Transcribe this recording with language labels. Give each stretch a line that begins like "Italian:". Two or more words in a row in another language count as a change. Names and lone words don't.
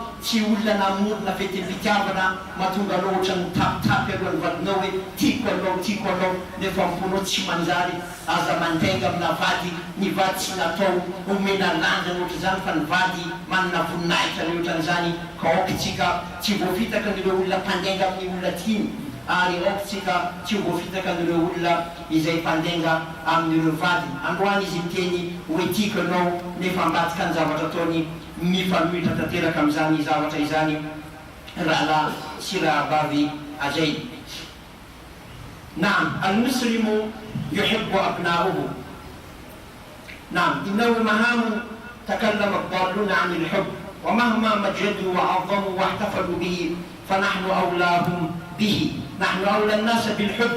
Malagasy: tsy olona namorona fetim-pitiavana mahatonga anao ohatra ny tapitapy alohan'ny vadinao hoe tiako anao nefa amponao tsy manjary, aza mandenga amina vady, ny vady tsy natao omena lanja ohatra zany fa ny vady manana voninahitra le ohatran'izany ka aokitsika tsy voafitaka n'ireo olona mpandenga amin'ny olona tiany, ary aokitsika tsy voafitaka n'ireo olona izay mpandenga amin'ireo vady. Androany izy miteny hoe tiako anao nefa ambatika ny zavatra ataony mifanohitra tanteraka amin'izany zavatra izany rahalahy sy rahavavy ajainy.
Arabic: نعم المسلم يحب أبناؤه. نعم إنه مهام تكلم الضالون عن الحب، ومهما مجدوا وعظموا واحتفلوا به فنحن أولاهم به. نحن أولى الناس بالحب.